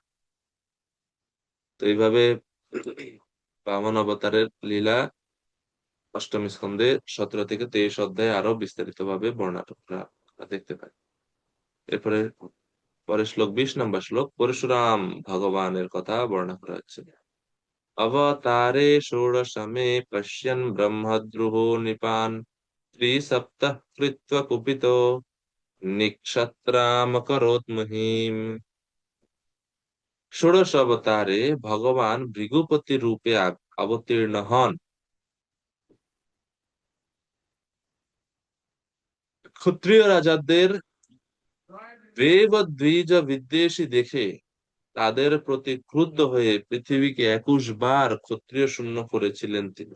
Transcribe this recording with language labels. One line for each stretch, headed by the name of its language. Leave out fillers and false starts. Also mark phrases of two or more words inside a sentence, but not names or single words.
Bangla: তো এইভাবে বামন অবতারের লীলা অষ্টম স্কন্ধে 17 থেকে 23 অধ্যায়ে আরো বিস্তারিত ভাবে বর্ণনা আমরা দেখতে পাই। এরপরে পরের শ্লোক 20 নম্বর শ্লোক পরশুরাম ভগবানের কথা বর্ণনা করা হচ্ছে।
Sanskrit: अवतारे षोडशमे पश्यन् ब्रह्मद्रुहो निपान् त्रिसप्तः कृत्वा कुपितो निक्षत्रामकरोत् महीम्।
Bangla: ষোড়শ অবতারে ভগবান ভৃগুপতি রূপে অবতীর্ণ হন। ক্ষত্রিয় রাজাদের দেব দ্বিজ বিদ্বেষী দেখে তাদের প্রতি ক্রুদ্ধ হয়ে পৃথিবীকে 21 বার ক্ষত্রিয় শূন্য করেছিলেন তিনি।